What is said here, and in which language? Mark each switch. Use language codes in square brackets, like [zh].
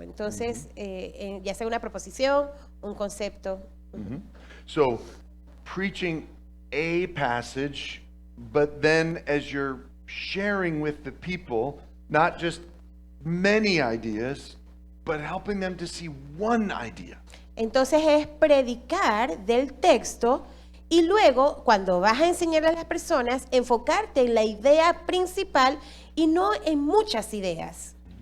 [es] Entonces, ya sea una proposición, un concepto. [en] So, preaching a passage, but then as you're sharing with the people, not just many ideas, but helping them to see one idea. [es] Entonces es predicar del texto y luego, cuando vas a enseñar a las personas, enfocarte en la idea principal y no en muchas ideas.